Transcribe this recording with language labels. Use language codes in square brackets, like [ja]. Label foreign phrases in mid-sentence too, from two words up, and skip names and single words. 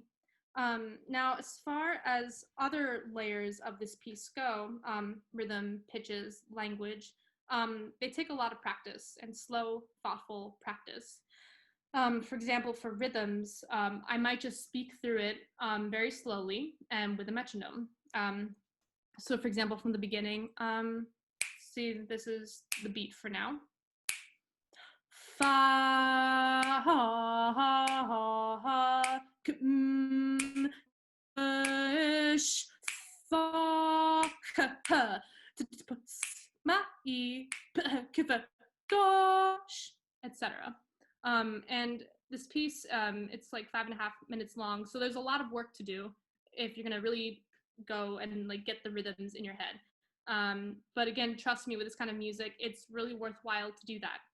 [en] Now, as far as other layers of this piece go, rhythm, pitches, language, they take a lot of practice and slow, thoughtful practice. For example, for rhythms, I might just speak through it very slowly and with a metronome. So for example, from the beginning, see, this is the beat for now. Fa, ha, ha, ha, ha, sh, fa, ha, ma, e, gosh, etc. And this piece, it's like 5.5 minutes long, so there's a lot of work to do if you're gonna really go and like get the rhythms in your head. But again, trust me, with this kind of music, it's really worthwhile to do that.